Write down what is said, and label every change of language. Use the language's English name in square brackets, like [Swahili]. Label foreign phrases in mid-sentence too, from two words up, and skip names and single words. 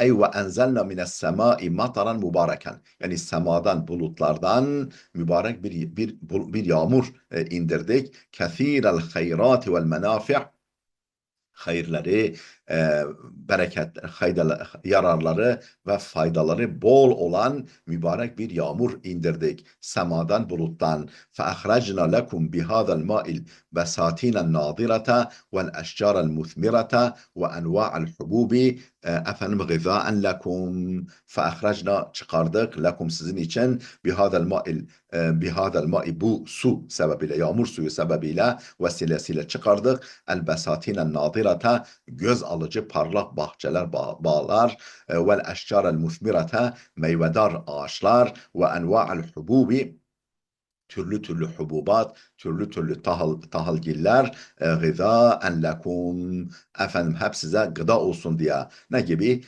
[Turkish] Ey [Arabic] وأنزلنا من السماء مطرا مباركا. [Turkish] Yani semadan, bulutlardan mübarek bir yağmur indirdik. [Arabic] كثير الخيرات والمنافع' [Turkish] hayırları, bereketler, yararları ve faydaları bol olan mübarek bir yağmur indirdik. Semadan, buluttan. [Arabic] فَأَخْرَجْنَا لَكُمْ بِهَذَا الْمَاءِ الْبَسَاتِينَ النَّاضِرَةَ وَالْأَشْجَارَ الْمُثْمِرَةَ وَأَنْوَاعَ الْحُبُوبِ efendim غذاء لكم çıkardık [Turkish] lekum sizin için [Arabic] بهذا الماء [Turkish] bu su sebebiyle yağmur suyu sebebiyle vesilesiyle çıkardık [Arabic] البساتين الناضرة [Turkish] göz alıcı parlak bahçeler bağlar [Arabic] والأشجار المثمرة [Turkish] meyvedar ağaçlar [Arabic] وأنواع الحبوب [Turkish] türlü türlü hububat, türlü türlü tahalgiller, [Arabic] غذاء لكم, [Turkish] efendim hep size gıda olsun diye. Ne gibi?